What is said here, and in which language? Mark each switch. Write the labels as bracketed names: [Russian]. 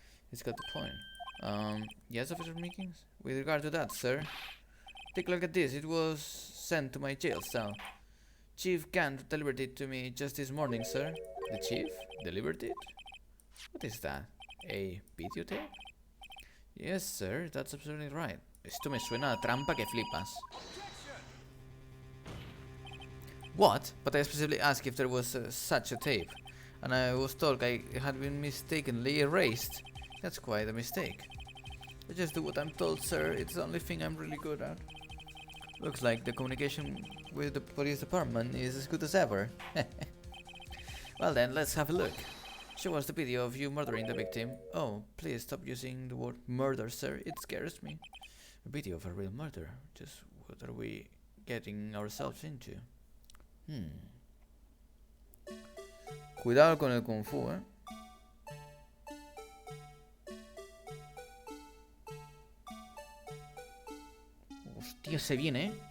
[English] He's got the point. Yes, Officer Meekins? With regard to that, sir, take a look at this. It was sent to my jail cell. Chief Gant delivered it to me just this morning, sir. The chief? Delivered it? What is that? A videotape? Yes, sir, that's absolutely right. [Spanish] Esto me suena a trampa que flipas. [English] What? But I specifically asked if there was such a tape, and I was told I had been mistakenly erased. That's quite a mistake. I just do what I'm told, sir. It's the only thing I'm really good at. Looks like the communication with the police department is as good as ever. Well then, let's have a look. Show us the video of you murdering the victim. Oh, please stop using the word murder, sir. It scares me. A video of a real murder. Just what are we getting ourselves into? [Spanish] Cuidado con el Kung Fu, eh. Hostia, se viene, eh.